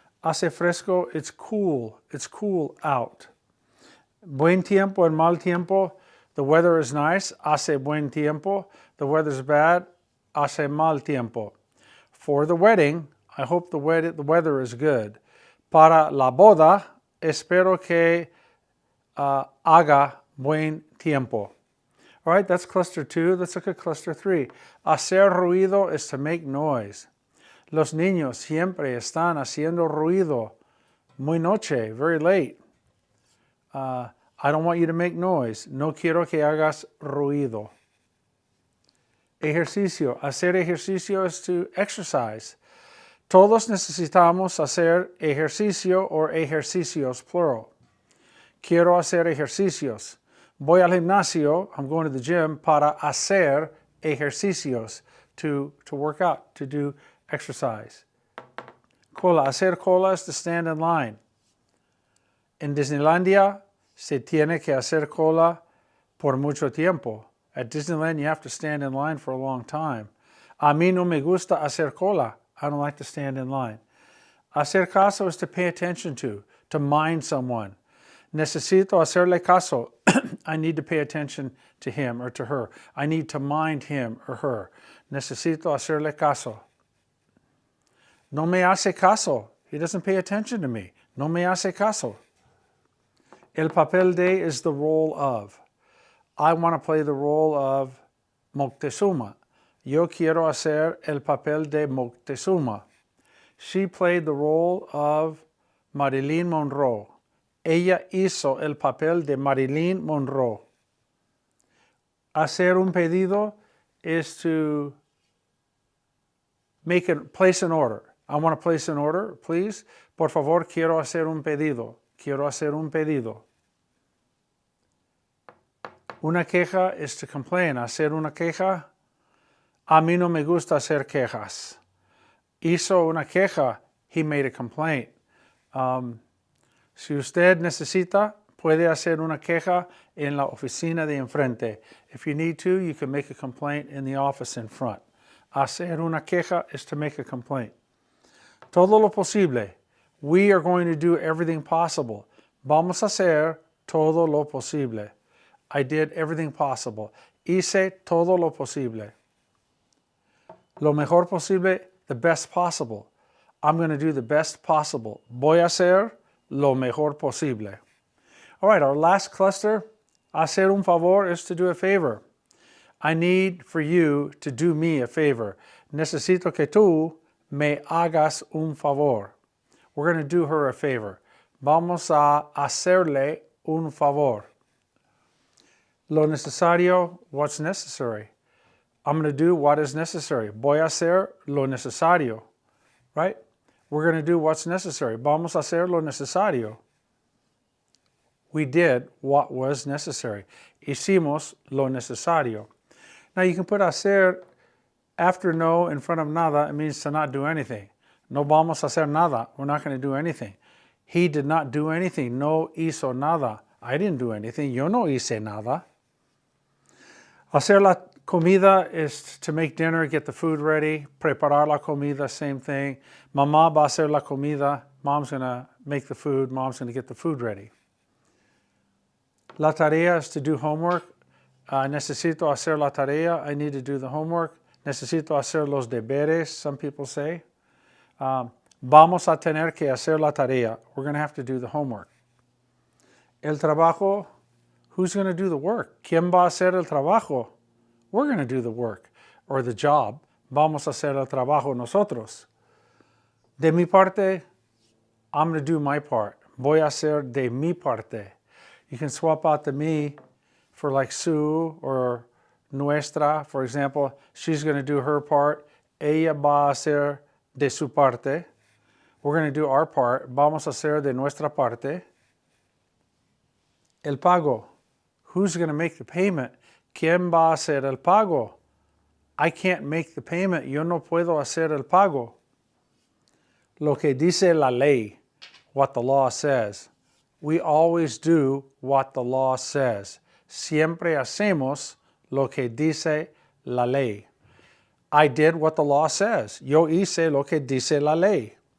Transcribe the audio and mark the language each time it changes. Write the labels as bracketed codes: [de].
[es] Hace fresco, [en] it's cool out. [es] Buen tiempo [en] and [es] mal tiempo, [en] the weather is nice. [es] Hace buen tiempo. [en] The weather's bad. [es] Hace mal tiempo. [en] For the wedding, I hope the weather is good. [es] Para la boda, espero que haga buen tiempo. [en] All right, that's cluster 2. Let's look at cluster 3. [es] Hacer ruido [en] is to make noise. [es] Los niños siempre están haciendo ruido. Muy noche, [en] very late. I don't want you to make noise. [es] No quiero que hagas ruido. Ejercicio. Hacer ejercicio [en] is to exercise. [es] Todos necesitamos hacer ejercicio or ejercicios, plural. Quiero hacer ejercicios. Voy al gimnasio, [en] I'm going to the gym, [es] para hacer ejercicios, [en] to work out, to do exercise. Cola. [es] Hacer cola [en] is to stand in line. [es] En Disneylandia, se tiene que hacer cola por mucho tiempo. [en] At Disneyland, you have to stand in line for a long time. [es] A mí no me gusta hacer cola. [en] I don't like to stand in line. [es] Hacer caso [en] is to pay attention to mind someone. [es] Necesito hacerle caso. [en] I need to pay attention to him or to her. I need to mind him or her. [es] Necesito hacerle caso. No me hace caso. [en] He doesn't pay attention to me. [es] No me hace caso. El papel de [en] is the role of. I want to play the role of Moctezuma. [es] Yo quiero hacer el papel de Moctezuma. [en] She played the role of Marilyn Monroe. [es] Ella hizo el papel de Marilyn Monroe. Hacer un pedido [en] is to place an order. I want to place an order, please. [es] Por favor, quiero hacer un pedido. Quiero hacer un pedido. Una queja [en] is to complain. [es] Hacer una queja. A mí no me gusta hacer quejas. Hizo una queja. [en] He made a complaint. [es] Si usted necesita, puede hacer una queja en la oficina de enfrente. [en] If you need to, you can make a complaint in the office in front. [es] Hacer una queja [en] is to make a complaint. [es] Todo lo posible. [en] We are going to do everything possible. [es] Vamos a hacer todo lo posible. [en] I did everything possible. [es] Hice todo lo posible. Lo mejor posible, [en] the best possible. I'm going to do the best possible. [es] Voy a hacer lo mejor posible. [en] All right, our last cluster, [es] hacer un favor [en] is to do a favor. I need for you to do me a favor. [es] Necesito que tú me hagas un favor. [en] We're going to do her a favor. [es] Vamos a hacerle un favor. Lo necesario, [en] what's necessary. I'm going to do what is necessary. [es] Voy a hacer lo necesario, right? [en] We're going to do what's necessary. [es] Vamos a hacer lo necesario. [en] We did what was necessary. [es] Hicimos lo necesario. [en] Now you can put hacer after no in front of nada. It means to not do anything. [es] No vamos a hacer nada. [en] We're not going to do anything. He did not do anything. [es] No hizo nada. [en] I didn't do anything. [es] Yo no hice nada. [en] Hacer Comida is to make dinner, get the food ready. [es] Preparar la comida, same thing. Mamá va a hacer la comida. [en] Mom's going to make the food. Mom's going to get the food ready. [es] La tarea [en] is to do homework. [es] Necesito hacer la tarea. [en] I need to do the homework. [es] Necesito hacer los deberes, some people say. Vamos a tener que hacer la tarea. [en] We're going to have to do the homework. [es] El trabajo, [en] who's going to do the work? [es] ¿Quién va a hacer el trabajo? [en] We're going to do the work or the job. [es] Vamos a hacer el trabajo nosotros. De mi parte, [en] I'm going to do my part. [es] Voy a hacer de mi parte. [en] You can swap out the me for like su or nuestra. For example, she's going to do her part. [es] Ella va a hacer de su parte. [en] We're going to do our part. [es] Vamos a hacer de nuestra parte. El pago. [en] Who's going to make the payment? [es] ¿Quién va a hacer el pago? [en] I can't make the payment. [es] Yo no puedo hacer el pago. Lo que dice la ley, [en] what the law says. We always do what the law says. [es] Siempre hacemos lo que dice la ley. [en] I did what the law says. [es] Yo hice lo que dice la ley.